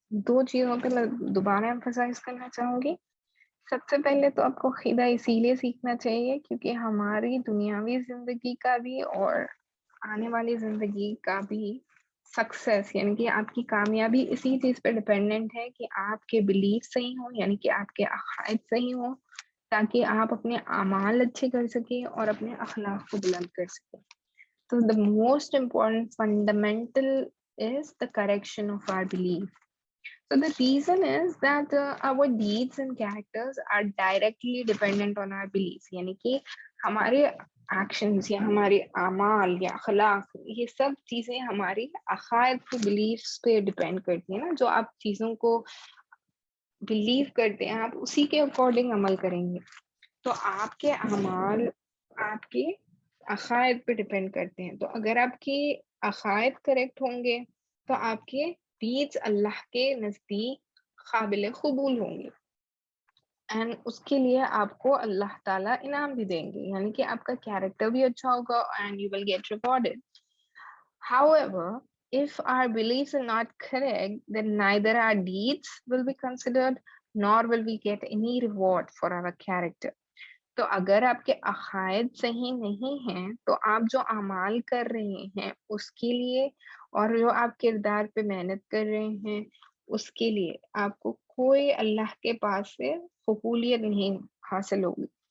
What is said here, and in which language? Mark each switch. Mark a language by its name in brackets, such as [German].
[Urdu] 2 چیزوں پہ میں دوبارہ ایمفسائز کرنا چاہوں گی. سب سے پہلے تو آپ کو عقیدہ اسی لیے سیکھنا چاہیے کیونکہ ہماری دنیاوی زندگی کا بھی اور آنے والی زندگی کا بھی سکسیس، یعنی کہ آپ کی کامیابی اسی چیز پہ ڈپینڈنٹ ہے کہ آپ کے بلیف صحیح ہوں، یعنی کہ آپ کے عقائد صحیح ہوں، تاکہ آپ اپنے اعمال اچھے کر سکیں اور اپنے اخلاق کو بلند کر سکیں. [English] تو the most important fundamental is the correction of our belief. So the reason is that our deeds and characters are directly dependent on our beliefs. [Urdu] یعنی کہ ہمارے ایکشنز یا ہمارے اعمال یا اخلاق یہ سب چیزیں ہماری عقائد کے بلیفس پہ ڈپینڈ کرتی ہیں نا. جو آپ چیزوں کو بلیو کرتے ہیں آپ اسی کے اکارڈنگ عمل کریں گے. تو آپ کے اعمال آپ کے عقائد پہ ڈپینڈ کرتے ہیں. تو اگر آپ کے عقائد کریکٹ ہوں گے تو آپ کے ڈیڈز اللہ کے نزدیک قابل قبول ہوں گے، اینڈ اس کے لیے آپ کو اللہ تعالیٰ انعام بھی دیں گے، یعنی کہ آپ کا کیریکٹر بھی اچھا ہوگا [English] And you will get rewarded. However, if our beliefs are not correct, then neither our deeds will be considered nor will we get any reward for our character. [Urdu] تو اگر آپ کے عقائد صحیح نہیں ہیں تو آپ جو اعمال کر رہے ہیں اس کے لیے اور جو آپ کردار پہ محنت کر رہے ہیں اس کے لیے آپ کو کوئی اللہ کے پاس سے قبولیت نہیں حاصل ہوگی.